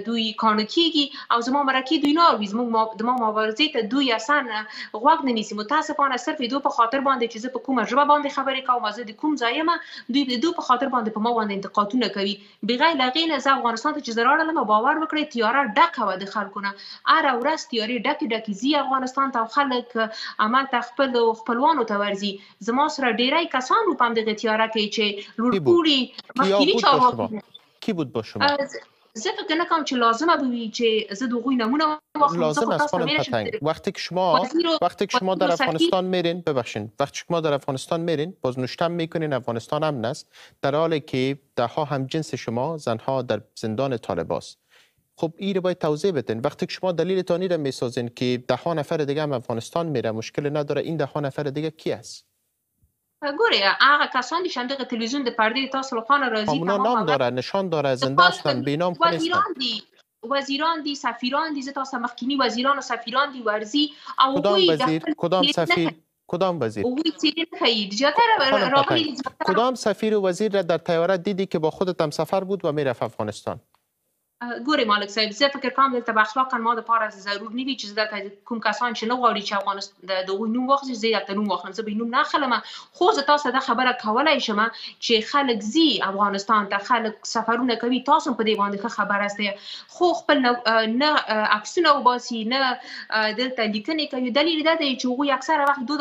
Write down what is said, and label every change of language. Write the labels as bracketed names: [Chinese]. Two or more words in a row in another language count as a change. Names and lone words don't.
[Pashto] دوی کاڼه کېږي او زما مرکې دوی نه اوري زموږ د ما مبارزې ته دوی اصلا غوږ نه نیسي متاسفانه صرف د دوی په خاطر باندې چې زه په کومه ژبه باندې خبرې کوم زه د کوم ځای یم دوی د دوی په خاطر باندې په ما باندې انتقادونه کوي بغیر له هغې نه زه افغانستان ته چې زه راغلم باور وکړئ تیاره ډکه وه د خلکو نه هره ورځ تیارې ډکې ځي افغانستان ته او خلک همالته خپلو خپلوانو ته ورځي زما سره ډیری کسان وو په همدغه تیاره کې چې لوړپوړي مخکیني چارواکي [Persian] کی بود با شما؟ [Pashto] زه فکر نکنم چې لازمه بوی چې زه د هغوی نمونه واخلم [Persian] لازم است خانم پتنگ وقتی که شما در افغانستان میرین ببخشید وقتی شما در افغانستان میرین بازنشته میکنین افغانستان امن است در حالی که دهها همجنس شما زنها در زندان طالباست خب این رو باید توضیح بدین وقتی که شما دلیلتانی را میسازین که دهها نفر دیگه هم افغانستان میره مشکل نداره این دهها نفر دیگه کی است [Pashto] ګورئ هغه کسان دي چې همدغه تلویزیون د پردې تاسو له خوا نه راځي [Persian] اونا نام داره نشان داره زنده هستن بینام خو نیستن [Pashto] وزیران دي سفیران دي زه تاسو مخکینی وزیران و سفیران دي ورځي او [Persian] کدام وزیر کدام سفیر کدام وزیر کدام سفیر و وزیر را در طیاره دیدی که با خودت هم سفر بود و میرفت افغانستان [Pashto] ګورئ مالک صاحب زه فکر کوم دلته به اخلاقا ما دپاره ضرور نه وي چې زه دلته کوم کسان چې نه غواړي چې افغانستان د هغوی نوم واخلي زه دلته نوم واخلم زه به یې نوم نه اخلم خو زه تاسو دا خبره کولی شم چې خلک ځي افغانستان ته خلک سفرونه کوي تاسو په دې باندې ښه خبر هستئ خو خپل نه عکسونه وباسي نه دلته لیکنې کوي دلیل دا دی چې هغوی اکثره وخت دوی